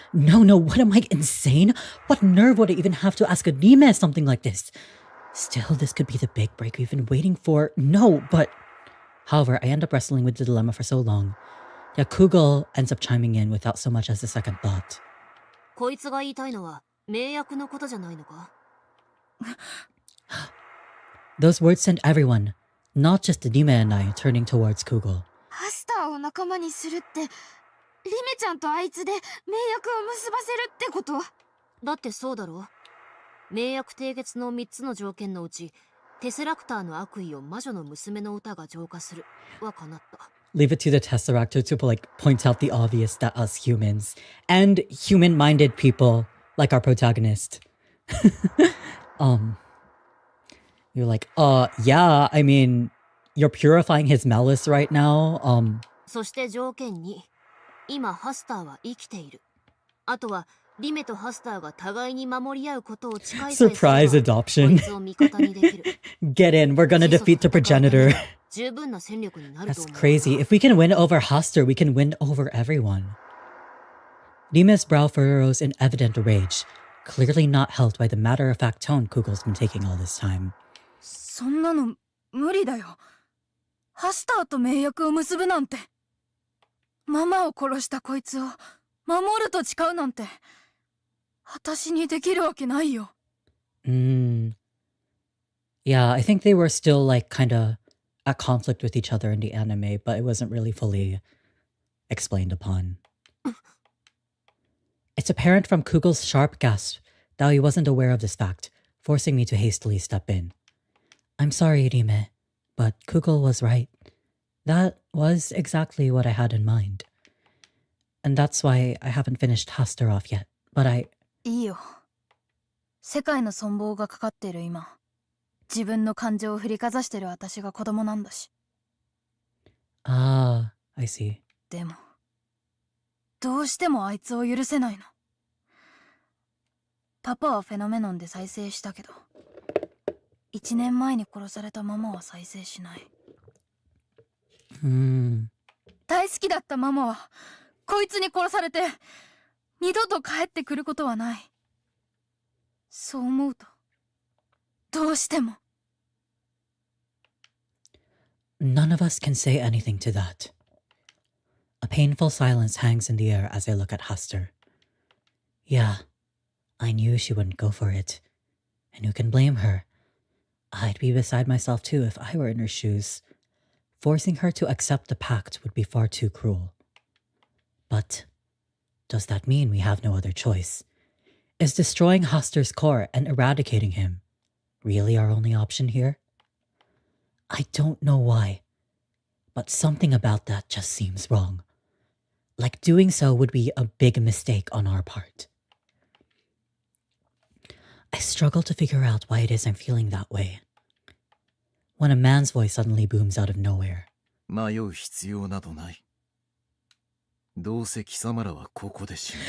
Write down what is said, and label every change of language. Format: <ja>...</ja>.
<en>No, what am I, insane? What nerve would I even have to ask Rime something like this? Still, this could be the big break we've been waiting for. No, but... However, I end up wrestling with the dilemma for so long. Yakugel ends up chiming in without so much as a second thought.</en> <ja>こいつが言いたいのは名役のことじゃないのか?</ja> <en>Those words sent everyone, not just Rime and I, turning towards Kugel.</en> <ja>ハスターを仲間にするって、リメちゃんとあいつで名役を結ばせるってこと？だってそうだろ。名役締結の3つの条件のうち、テセラクターの悪意を魔女の娘の歌が浄化するは叶った。</ja> <en>Leave it to the Tesseractor to like point out the obvious that us humans and human-minded people like our protagonist. You're like, yeah, I mean, you're purifying his malice right now.</en> <ja>そして条件2、今ハスターは生きている。あとはリメとハスターが互いに守り合うことを誓いさえすれば、</ja> <en>Surprise adoption.</en> <ja>こいつを味方にできる。</ja> <en>Get in, we're gonna defeat the progenitor.</en> <ja>十分な戦力になると</ja> <en>That's</en> <ja>思う。</ja> <en>crazy. If we can win over Hoster, we can win over everyone. Rime's brow furrows in evident rage, clearly not helped by the matter-of-fact tone Kugel's been taking all this time.</en> <ja>そんなの無理だよ。ハスターと盟約を結ぶなんて。ママを殺したこいつを守ると誓うなんて、私にできるわけないよ。</ja> <en>Yeah, I think they were still like kinda at conflict with each other in the anime, but it wasn't really fully explained upon. It's apparent from Kugel's sharp gasp that he wasn't aware of this fact, forcing me to hastily step in. I'm sorry, Rime, but Kugel was right. That was exactly what I had in mind. And that's why I haven't finished Hoster off yet, but I...</en> <ja>いいよ。世界の存亡がかかっている今、自分の感情を振りかざしてる私が子供なんだし。</ja> <en>Ah, I see.</en> <ja>でも、どうしてもあいつを許せないの。パパはフェノメノンで再生したけど、1年前に殺されたママは再生しない。大好きだったママはこいつに殺されて二度と帰ってくることはない。そう思うとどうしても。</ja> <en>None of us can say anything to that. A painful silence hangs in the air as I look at Hoster. Yeah, I knew she wouldn't go for it. And who can blame her? I'd be beside myself too if I were in her shoes. Forcing her to accept the pact would be far too cruel. But does that mean we have no other choice? Is destroying Haster's core and eradicating him really our only option here? I don't know why, but something about that just seems wrong. Like doing so would be a big mistake on our part. I struggle to figure out why it is I'm feeling that way. When a man's voice suddenly booms out of nowhere.</en> <ja>迷う必要などない。どうせ貴様らはここで死ぬ。</ja>